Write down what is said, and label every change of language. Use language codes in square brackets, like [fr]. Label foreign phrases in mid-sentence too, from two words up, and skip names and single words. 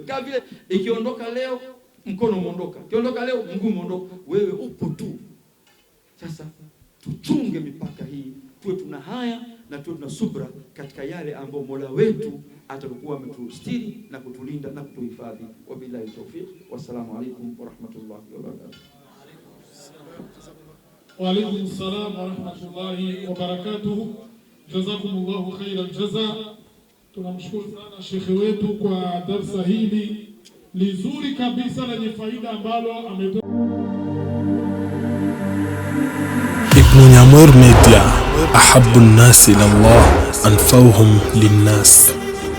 [sw] Kama vile ikiondoka leo mkono umeondoka, kiondoka leo mguu umeondoka, wewe upo tu. Sasa tuchunge mipaka hii, tuwe tuna haya na tuwe tuna subra katika yale ambayo Mola wetu atakuwa ametustiri na kutulinda na kutuhifadhi. [ar] وبالله التوفيق. والسلام عليكم ورحمة الله وبركاته. وعليكم السلام ورحمة الله وبركاته. جزاكم الله خير الجزاء. [sw] Tunamshukuru sana shekhe wetu kwa darasa hili lizuri kabisa lenye faida ambalo ametoa. [ar] Ibn Nyamur Media, أحب الناس إلى الله أنفعهم للناس.